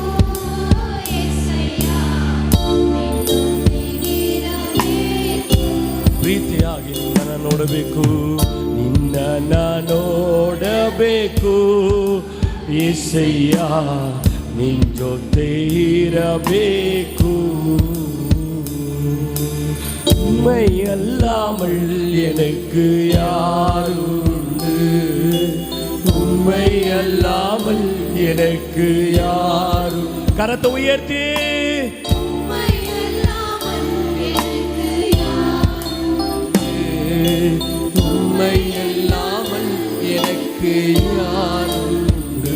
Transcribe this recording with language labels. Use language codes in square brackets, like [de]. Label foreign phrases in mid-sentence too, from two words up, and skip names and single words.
[kn] ಪ್ರೀತಿಯಾಗಿ ನಿನ್ನನ್ನು ನೋಡಬೇಕು, ನಿನ್ನನ್ನು ನೋಡಬೇಕು యేసయ్ಯ, ನಿನ್ ಜೊತೆ ಇರಬೇಕು. [ta] உம்மை அல்லாமல் எனக்கு யாருண்டு, உம்மை அல்லாமல் எனக்கு யாரு. கரத்தை உயர்த்தி உம்மை அல்லாமல் எனக்கு யாருண்டு.